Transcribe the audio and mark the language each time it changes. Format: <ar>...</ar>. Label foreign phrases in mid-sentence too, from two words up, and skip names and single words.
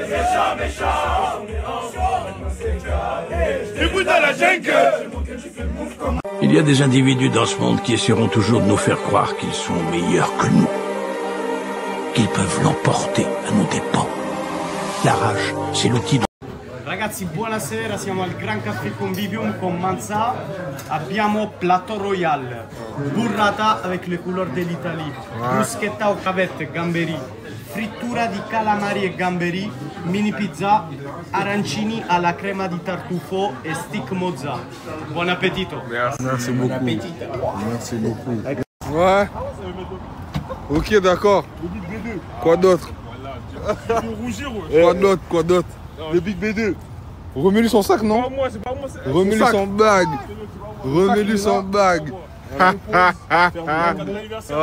<fr>Méchant, méchant. On est ensemble, maintenant c'est calé. Écoute à la jungle. Il y a des individus dans ce monde qui essaieront toujours de nous faire croire qu'ils sont meilleurs que nous, qu'ils peuvent l'emporter à nos dépens. La rage, c'est l'outil de...</fr> <it>Ragazzi, buonasera, siamo al Gran Caffè Convivium con Manza. Abbiamo Plateau Royal, burrata</it> <fr>avec les couleurs de l'Italie,</fr> <it>bruschetta</it> <fr>au cavette,</fr> <it>gamberi, frittura di calamari e gamberi, mini pizza, arancini alla crema di tartufo e stick mozza. Buon appetito.</it> <fr>Merci beaucoup. Merci beaucoup. Ouais. Ok, d'accord. Quoi d'autre? Quoi d'autre? Le Big B2. Remets-lui son sac, non? Remets-lui son bague. Remets-lui son bague.</fr>